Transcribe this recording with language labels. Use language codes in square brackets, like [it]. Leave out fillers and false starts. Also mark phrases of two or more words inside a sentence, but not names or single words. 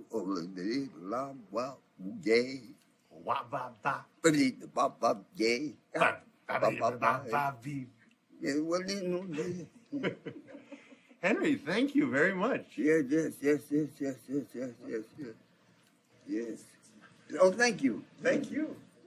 [en] La wa yay. Wa ba ba. Ba ba yay. Ba ba ba. Yeah, well, you know. Henry, thank you very much. Yes. Yes. Oh, thank you. Thank you.